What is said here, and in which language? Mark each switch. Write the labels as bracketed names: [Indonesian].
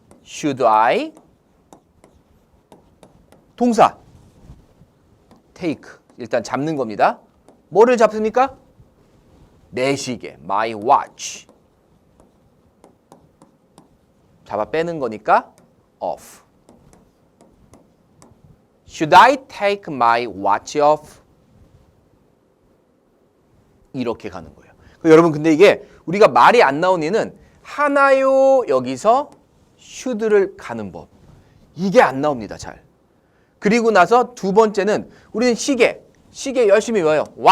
[English] Should I [Korean] 동사 take 일단 잡는 겁니다. 뭐를 잡습니까? 내 시계 [English] my watch [Korean] 잡아 빼는 거니까 off. [English] Should I take my watch off? [Korean] 이렇게 가는 거예요. 여러분 근데 이게 우리가 말이 안 나온 이유는 하나요 여기서 should를 가는 법 이게 안 나옵니다. 잘. 그리고 나서 두 번째는 우리는 시계 열심히 외워요.